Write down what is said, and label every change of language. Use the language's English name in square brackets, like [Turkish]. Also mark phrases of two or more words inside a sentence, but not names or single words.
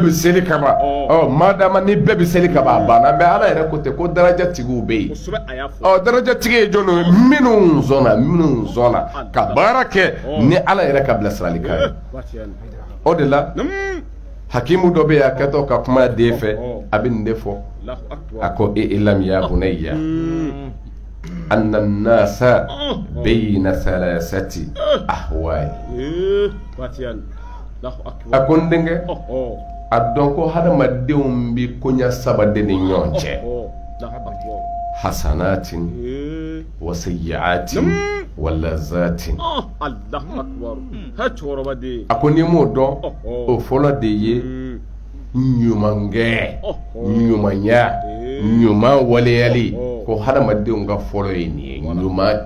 [Bambara] bɛ seli kaban madama ni bɛɛ bɛ seli kaban a banna mais ala yɛrɛ ko ten ko darajatigiw bɛ yen darajatigi ye jɔn ye minnu sɔnna ka baara kɛ ni ala yɛrɛ ka bilasirali kan ye o de la hakimu dɔ bɛ yen a kɛtɔ ka kuma den fɛ a bɛ nin de fɔ a ko [Arabic] اعلم يا بني أن الناس بين ثلاثة أحوال [Bambara] a ko n denkɛ a dɔn ko hadamadenw bɛ koɲa saba de ni ɲɔgɔn cɛ [Arabic] حسنات وسيئات ولذات [Bambara] a ko n'i m'o dɔn o fɔlɔ de ye ɲumankɛ ɲumanya ɲuman waleyali ko hadamadenw ka fɔlɔ ye nin ye ɲuman